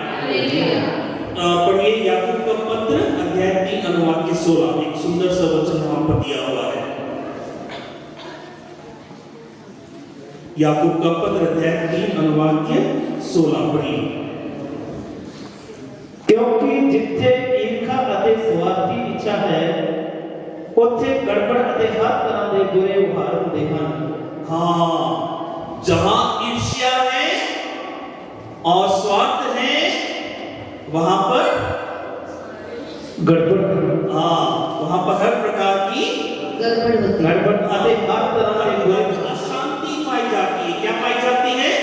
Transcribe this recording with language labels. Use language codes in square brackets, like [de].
[hi] पढ़िए याकूब का पत्र अध्याय 3 अनुवाद के 16, एक सुंदर सा वचन वहां पर दिया हुआ है। याकूब का पत्र अध्याय 3 अनुवाद के 16 पढ़िए। [pa] क्योंकि जिथे ईर्खा ਅਤੇ ਸਵਾਰਥੀ ਇੱਛਾ ਹੈ ਉੱਥੇ ਗੜਬੜ ਅਤੇ ਹਰ ਤਰ੍ਹਾਂ ਦੇ ਬੁਰੇ ਵਿਹਾਰ ਹੁੰਦੇ ਹਨ। [hi] हाँ, जहां ईर्ष्या है और स्वार्थ है, वहां पर गड़बड़, हाँ, वहां पर हर प्रकार की गड़बड़ [pa] ਅਤੇ [hi] हर तरह के बुरे अशांति पाई जाती है। क्या पाई जाती है?